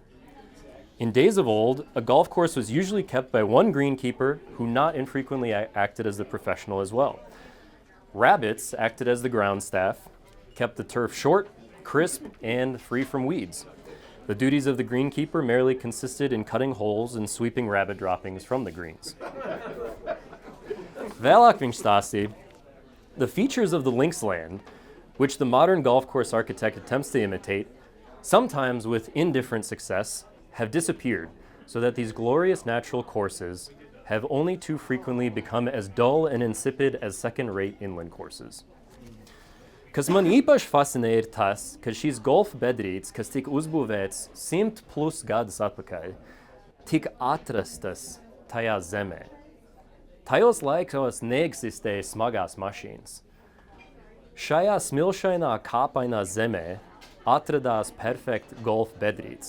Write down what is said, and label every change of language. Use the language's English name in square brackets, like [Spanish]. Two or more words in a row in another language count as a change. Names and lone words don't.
[English] In days of old, a golf course was usually kept by one greenkeeper who not infrequently acted as the professional as well. Rabbits acted as the ground staff, kept the turf short, crisp, and free from weeds. The duties of the greenkeeper merely consisted in cutting holes and sweeping rabbit droppings from the greens. [Latvian] Vēlāk viņš stāstīja, [English] the features of the links land, which the modern golf course architect attempts to imitate, sometimes with indifferent success, have disappeared, so that these glorious natural courses have only too frequently become as dull and insipid as second-rate inland courses. [Latvian] Kas man īpaši fascinē ir tas, ka šīs golfa bedrītes, kas tika uzbūvētas 100+ gadus atpakaļ, tika atrastas tajā zemē. Tajos laikos neeksistēja smagās mašīnas. Šajā smilšainā kāpainā zemē atradās perfekti golfa bedrītes.